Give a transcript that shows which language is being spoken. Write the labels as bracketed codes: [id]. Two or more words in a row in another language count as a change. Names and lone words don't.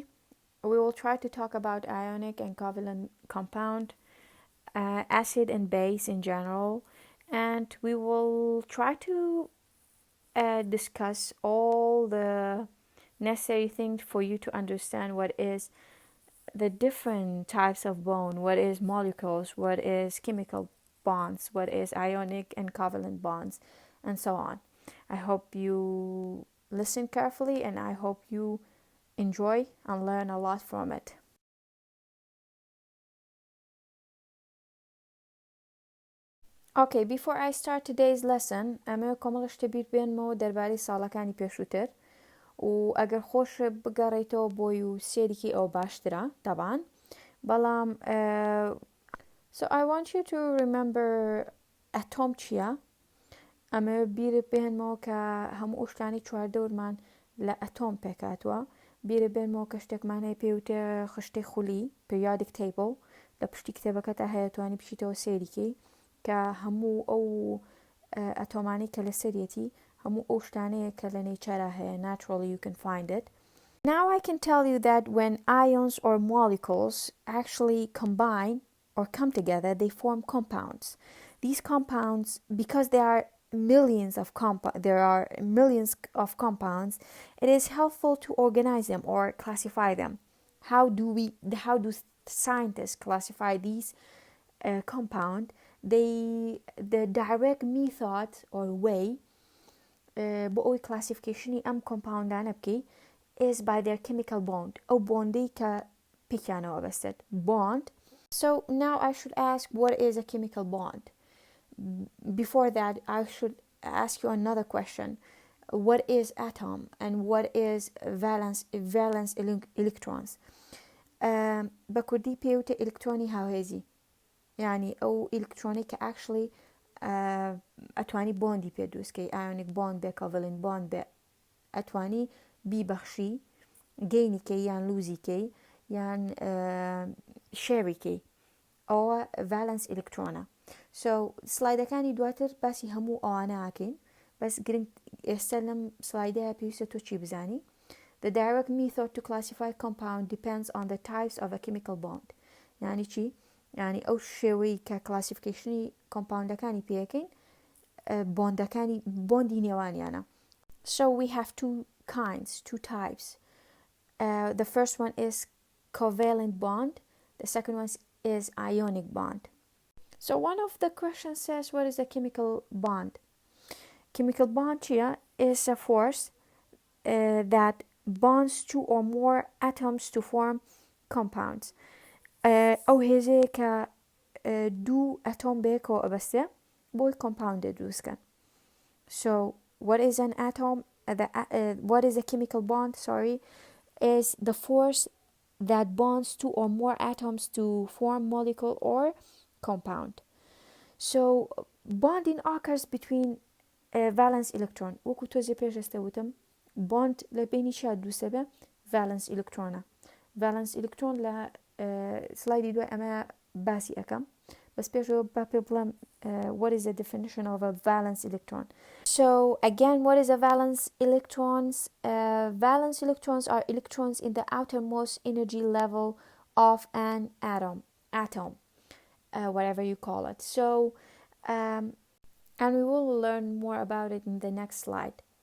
[en] We will try to talk about ionic and covalent compound, acid and base in general, and we will try to discuss all the necessary things for you to understand what is the different types of bond, what is molecules, what is chemical bonds, what is ionic and covalent bonds, and so on. I hope you listen carefully and I hope you enjoy and learn a lot from it. Okay, before I start today's lesson, [ckb] ئەمە کۆمەڵشتە بیر بێنمەوە دەربارەی ساڵەکانی پێشووتر و ئەگەر خۆش بگەڕێیتەوە بۆی و سێریکی ئەو باشترە تەبان بەڵام [en] so I want you to remember atom [ckb] چییە ئەمە بیرە بێنمەوە کە هەموو ئەو چواردەورمان لە ئەتۆم پێکاتوە بیرە بێنمەوە کە شتێکمان هەیە پێوتە خشتەی خولی [en] periodic table [ckb] لە پشتی کتێبەکەتە هەیە توانی بچیتەوە سێریکی کە هەموو ئەو ئەتۆمانی کە لە سەرەتی هەموو ئەو شتانەیە کە لە نەیچەرا هەیە [en] naturally you can find it. Now I can tell you that when ions or molecules actually combine or come together, they form compounds. These compounds, because there are millions of compounds, it is helpful to organize them or classify them. How do scientists classify these compound? The direct method or way [ckb] بۆ ئەوی classificationی ئەم compoundانە بکەی [en] is by their chemical bond [ckb] ئەو bondی کە پێکیانەوە بەستێت [en] bond. So now I should ask, what is a chemical bond? Before that, I should ask you another question. What is atom and what is valence electrons? [ckb] بە کوردی پێوتە ئلکترۆنی هاوهێزی یعنی ئەو ئلکترۆنی کە actually ئەتوانی بۆندی پێ دروستکەی [en] ionic bond [ckb] بێ [en] covalent bond [ckb] بێ ئەتوانی بیبەخشی گەینیکەی یان لوزیکەی یان شێریکەی ئەوە valence electrۆنە. So سلایدەکانی دواتر باسی هەموو ئەوانە ئاکەین بەس گرنگ ئێستا لەم سلایدەیە پێویستە تۆ چی بزانی. [en] The direct method to classify compound depends on the types of a chemical bond. [ckb] یعنی چی؟ یعنی ئەو شێوەی کە classificationی compoundەکانی پێەکەین بۆندی نێوانیانە. [en] So we have two types. The first one is covalent bond. The second one is ionic bond. So one of the questions says, what is a chemical bond? Chemical bond here is a force that bonds two or more atoms to form compounds. [ckb] ئەو هێزەیە کە دوو ئەتۆم بەیەکەوە ئەبەستێ بۆی compound دروستکەن. [en] So what is an atom? What is a chemical bond? Is the force that bonds two or more atoms to form molecule or compound. So bonding occurs between valence electron. [ckb] وەکو تۆزێ پێش ئێستا وتم bond لە بینی چیا دروستە بێ [en] valence electronە. valence electron [ckb] لە سلایدی دوای ئەمە باسی ئەەکەم بەس پێشەوە با پێ بڵێم [en] what is the definition of a valence electron. So again, what is a valence electrons? Valence electrons are electrons in the outermost energy level of an atom, whatever you call it. So and we will learn more about it in the next slide.